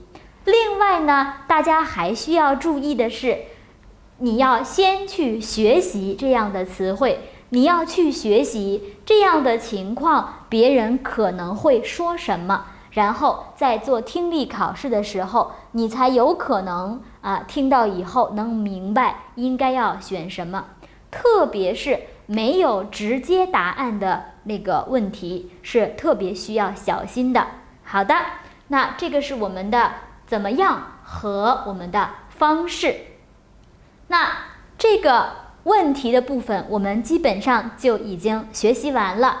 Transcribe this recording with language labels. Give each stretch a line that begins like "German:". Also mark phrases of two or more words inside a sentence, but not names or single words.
Chinese: 另外呢，大家還需要注意的是，你要先去學習這樣的詞彙，你要去學習這樣的情況，別人可能會說什麼，然後在做聽力考試的時候，你才有可能聽到以後能明白應該要選什麼。特別是沒有直接答案的那個問題，是特別需要小心的。好的，那這個是我們的怎麼樣和我們的方式。那這個問題的部分我們基本上就已經學習完了。